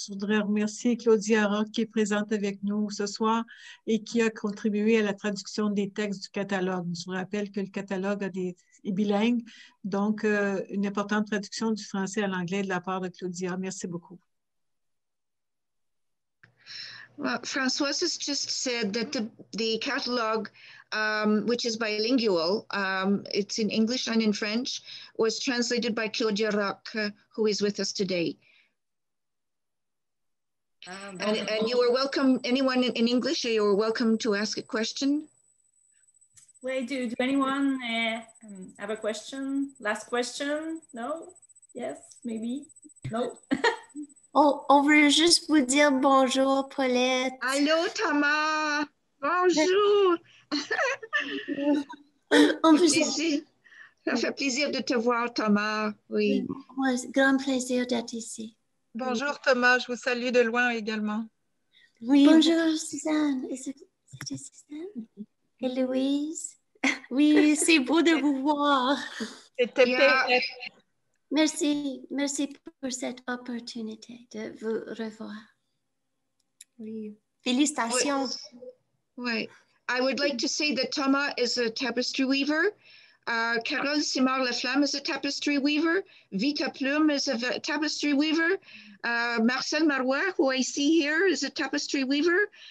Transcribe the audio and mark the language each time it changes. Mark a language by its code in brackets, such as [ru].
[fr] Je voudrais remercier Claudia Roch qui est présente avec nous ce soir et qui a contribué à la traduction des textes du catalogue. Je vous rappelle que le catalogue est bilingue, donc une importante traduction du français à l'anglais de la part de Claudia. Merci beaucoup. [en] Well, Françoise has just said that the catalog, which is bilingual, it's in English and in French, was translated by Claudia Roch, who is with us today. And you are welcome, anyone in English, you are welcome to ask a question. Wait, do anyone have a question? Last question? No? Yes? Maybe? No? [fr] On veut juste vous dire bonjour, Paulette. Allô, Thomas. Bonjour. Ça fait plaisir de te voir, Thomas. Oui. Ouais, grand plaisir d'être ici. Bonjour, Thomas. Je vous salue de loin également. Oui. Bonjour, Suzanne. C'était Suzanne? Et Louise? Oui, c'est beau de vous voir. Merci pour cette opportunité de vous revoir. Oui. Félicitations. Oui. [en] I would like to say that Thomas is a tapestry weaver. Carole Simard-Laflamme is a tapestry weaver. Vita Plume is a tapestry weaver. Marcel Marois, who I see here, is a tapestry weaver.